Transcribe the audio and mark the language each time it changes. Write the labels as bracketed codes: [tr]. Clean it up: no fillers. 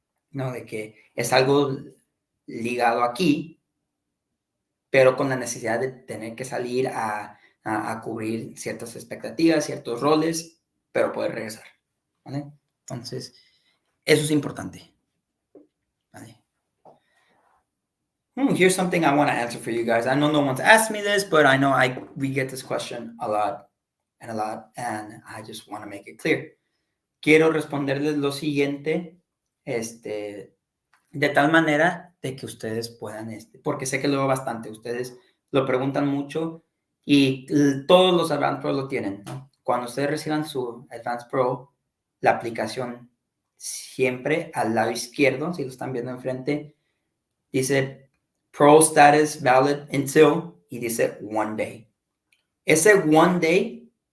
[es] De que es algo ligado aquí, pero con la necesidad de tener que salir a cubrir ciertas expectativas, ciertos roles, pero poder regresar, ¿vale? Entonces, eso es importante, ¿vale? [en] Here's something I want to answer for you guys. I know no one's asked me this, but I know we get this question a lot, and I just want to make it clear. [es] Quiero responderles lo siguiente, de tal manera de que ustedes puedan, porque sé que lo veo bastante, ustedes lo preguntan mucho y todos los Advance Pro lo tienen, ¿no? Cuando ustedes reciban su Advance Pro, la aplicación siempre al lado izquierdo, si lo están viendo enfrente, dice Pro Status Valid Until y dice One Day. Ese One Day